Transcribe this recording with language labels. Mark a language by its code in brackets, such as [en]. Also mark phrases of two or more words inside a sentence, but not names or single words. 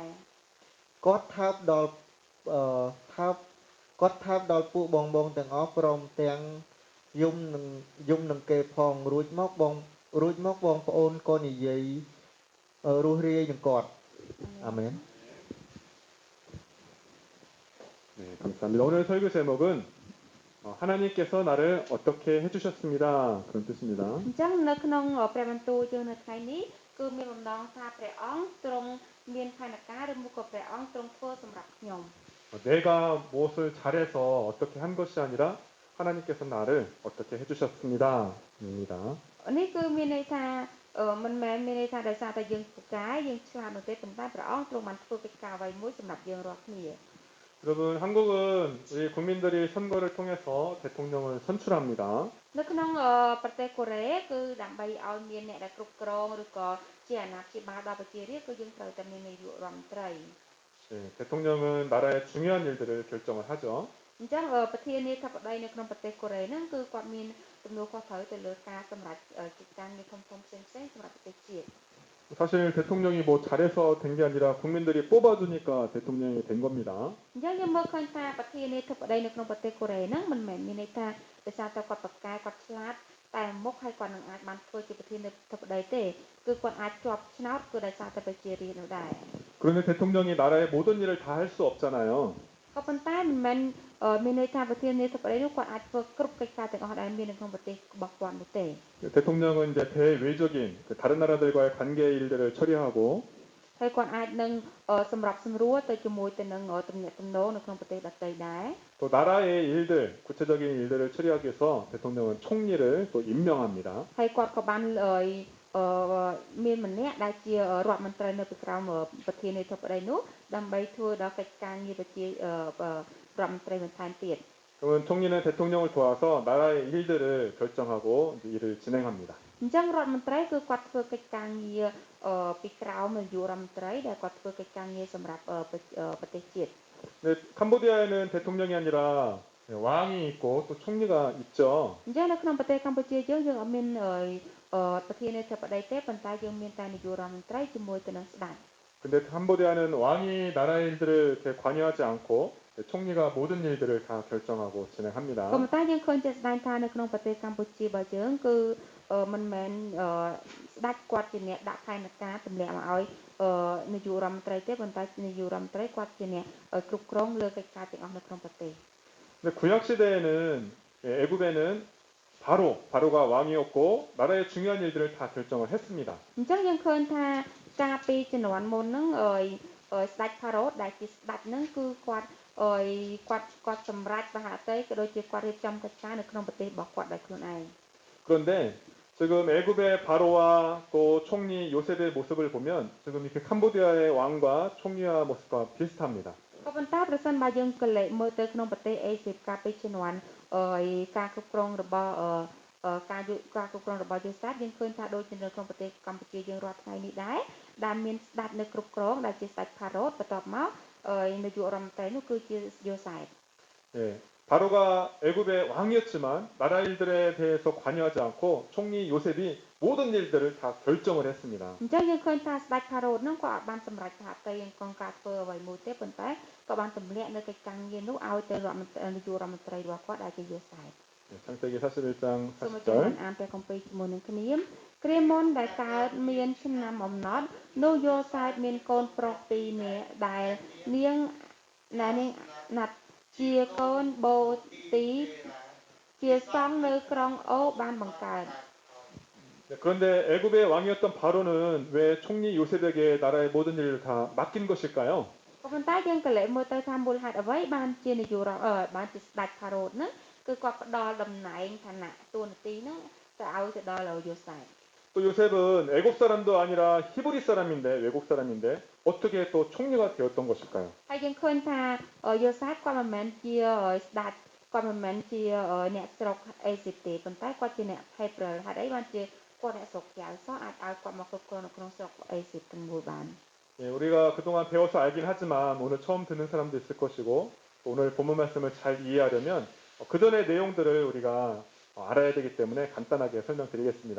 [km] គាត់ថើបដល់អឺគាត់ថើបដល់ពួកបងទាំងអស់ព្រមទាំងយំនឹងគេផងរួចមកបងប្អូនក៏និយាយរស់រាយនឹងគាត់អាមែន [ko] 네, 감사합니다. 오늘 설교 제목은 하나님께서 나를 어떻게 해주셨습니다. 그런 뜻입니다. [km] អញ្ចឹងនៅក្នុងព្រះបន្ទូលយើងនៅថ្ងៃនេះគឺមានបំណងថាព្រះអង្គទ្រង់មានផែនការឬមួយក៏ព្រះអង្គទ្រង់ធ្វើសម្រាប់ខ្ញុំ [ko] 내가 무엇을 잘해서 어떻게 한 것이 아니라 하나님께서 나를 어떻게 해주셨습니다. 입니다. [km] នេះគឺមានន័យថាមិនមែនមានន័យថាដោយសារតែយើងពូកែយើងឆ្លាតនោះទេប៉ុន្តែព្រះអង្គទ្រង់បានធ្វើកិច្ចការអ្វីមួយសម្រាប់យើងរាល់គ្នា [ko] 여러분 한국은 우리 국민들이 선거를 통해서 대통령을 선출합니다. [km] នៅក្នុងប្រទេសកូរ៉េគឺដើម្បីឲ្យមានអ្នកដែលគ្រប់គ្រងឬក៏ជាអាណាព្យាបាលដល់ប្រជារាស្ត្រគឺយើងត្រូវតែមាននាយករដ្ឋមន្ត្រី [ko] 네, 대통령은 나라의 중요한 일들을 결정을 하죠. [km] អញ្ចឹងប្រធានាធិបតីនៅក្នុងប្រទេសកូរ៉េហ្នឹងគឺគាត់មានទំនួលខុសត្រូវទៅលើការសម្រេចកិច្ចការងារធំៗផ្សេងៗសម្រាប់ប្រទេសជាតិ [ko] 사실 대통령이 뭐 잘해서 된 게 아니라 국민들이 뽑아주니까 대통령이 된 겁니다. [km] អញ្ចឹងយើងមើលឃើញថាប្រធានាធិបតីនៅក្នុងប្រទេសកូរ៉េហ្នឹងមិនមែនមានន័យថាដោយសារតែគាត់ប្រកែគាត់ឆ្លាតតែមុខហើយគាត់នឹងអាចបានធ្វើជាប្រធានាធិបតីទេគឺគាត់អាចជាប់ឆ្នោតគឺដោយសារតែប្រជារាស្ត្រនោះដែរ [ko] 그런데 대통령이 나라의 모든 일을 다 할 수 없잖아요. [km] ក៏ប៉ុន្តែមិនមែនមានន័យថាប្រធានាធិបតីនោះគាត់អាចធ្វើគ្រប់កិច្ចការទាំងអស់ដែលមាននៅក្នុងប្រទេសរបស់គាត់នោះទេ [ko] 대통령은 이제 대외적인 다른 나라들과의 관계 일들을 처리하고 [km] ហើយគាត់អាចនឹងសម្របសម្រួលទៅជាមួយទៅនឹងទំនាក់ទំនងនៅក្នុងប្រទេសដទៃដែរ [ko] 또 나라의 일들, 구체적인 일들을 처리하기 위해서 대통령은 총리를 또 임명합니다. [km] ហើយគាត់ក៏បានមានម្នាក់ដែលជារដ្ឋមន្ត្រីនៅពីក្រោមប្រធានាធិបតីនោះដើម្បីធ្វើដល់កិច្ចការងារប្រជារដ្ឋមន្ត្រីបន្ថែមទៀត [ko] 그러면 총리는 대통령을 도와서 나라의 일들을 결정하고 이제 일을 진행합니다. [km] អញ្ចឹងរដ្ឋមន្ត្រីគឺគាត់ធ្វើកិច្ចការងារពីក្រោមនាយករដ្ឋមន្ត្រីដែលគាត់ធ្វើកិច្ចការងារសម្រាប់ប្រទេសជាតិ [ko] 근데 캄보디아에는 대통령이 아니라 왕이 있고 또 총리가 있죠. [km] អញ្ចឹងនៅក្នុងប្រទេសកម្ពុជាយើងអត់មានប្រធានាធិបតីទេប៉ុន្តែយើងមានតែនាយករដ្ឋមន្ត្រីជាមួយទៅនឹងស្ដេច [ko] 근데 캄보디아는 왕이 나라의 일들을 이렇게 관여하지 않고 총리가 모든 일들을 다 결정하고 진행합니다. [km] ក៏ប៉ុន្តែយើងឃើញជាក់ស្ដែងថានៅក្នុងប្រទេសកម្ពុជារបស់យើងគឺមិនមែនស្ដេចគាត់ជាអ្នកដាក់ផែនការទម្លាក់មកឲ្យនាយករដ្ឋមន្ត្រីទេប៉ុន្តែនាយករដ្ឋមន្ត្រីគាត់ជាអ្នកគ្រប់គ្រងលើកិច្ចការទាំងអស់នៅក្នុងប្រទេស [ko] 근데 구약 시대에는 애굽에는 바로가 왕이었고 나라의 중요한 일들을 다 결정을 했습니다. [km] អញ្ចឹងយើងឃើញថាកាលពីជំនាន់មុនហ្នឹងស្ដេចផារ៉ូដែលជាស្ដេចហ្នឹងគឺគាត់សម្រេចមហាតីក៏ដូចជាគាត់រៀបចំកិច្ចការនៅក្នុងប្រទេសរបស់គាត់ដោយខ្លួនឯង [ko] 그런데 지금 애굽의 바로와 또 총리 요셉의 모습을 보면 지금 이렇게 캄보디아의 왕과 총리와 모습과 비슷합니다. [km] ក៏ប៉ុន្តែប្រសិនបើយើងកលេចមើលទៅក្នុងប្រទេសអេស៊ីបកាលពីជំនាន់ការគ្រប់គ្រងរបស់ការគ្រប់គ្រងរបស់យូសាបយើងឃើញថាដូចនៅក្នុងប្រទេសកម្ពុជាយើងរាល់ថ្ងៃនេះដែរដែលមានស្ដេចនៅគ្រប់គ្រងដែលជាស្ដេចផារ៉ូបន្ទាប់មកនាយករដ្ឋមន្ត្រីនោះគឺជាយូសាប [ko] 예, 바로가 애굽의 왕이었지만 나라 일들에 대해서 관여하지 않고 총리 요셉이 모든 일들을 다 결정을 했습니다. [km] អញ្ចឹងយើងឃើញថាស្ដេចផារ៉ូហ្នឹងក៏បានសម្រេចថាទៅកងការធ្វើអ្វីមួយទេប៉ុន្តែក៏បានទម្លាក់នៅកិច្ចការងារនោះឲ្យទៅនាយករដ្ឋមន្ត្រីរបស់គាត់ដែលជាយូសាប [ko] 네, 창세기 41장 [km] សូមអញ្ជើញ [ko] 40절 [km] អានព្រះគម្ពីរជាមួយនឹងគ្នាគ្រាមុនដែលកើតមានឆ្នាំអំណត់នោះយូសាបមានកូនប្រុស2នាក់ដែលនាងណាត់ជាកូនបូទីជាសង្ឃនៅក្រុងអូបានបង្កើត [ko] 네, 그런데 애굽의 왕이었던 바로는 왜 총리 요셉에게 나라의 모든 일을 다 맡긴 것일까요? [km] ក៏ប៉ុន្តែយើងក៏លើកមើលទៅថាមូលហេតុអ្វីបានជានាយករដ្ឋបានជាស្ដេចផារ៉ូហ្នឹងគឺគាត់ផ្ដល់តំណែងឋានៈតួនាទីហ្នឹងទៅឲ្យទៅដល់យូសែប [ko] 또 요셉은 애굽 사람도 아니라 히브리 사람인데 외국 사람인데 어떻게 또 총리가 되었던 것일까요? [km] ហើយយើងឃើញថាយូសែបគាត់មិនមែនជាស្ដេចគាត់មិនមែនជាអ្នកស្រុកអេស៊ីបទេប៉ុន្តែគាត់ជាអ្នកហេព្រើរហេតុអីបានជាគាត់អ្នកស្រុកក្រៅសោះអាចឲ្យគាត់មកគ្រប់គ្រងនៅក្នុងស្រុកអេស៊ីបទាំងមូលបាន [ko] 예, 우리가 그동안 배워서 알긴 하지만 오늘 처음 듣는 사람도 있을 것이고 또 오늘 본문 말씀을 잘 이해하려면 그 전의 내용들을 우리가 알아야 되기 때문에 간단하게 설명드리겠습니다.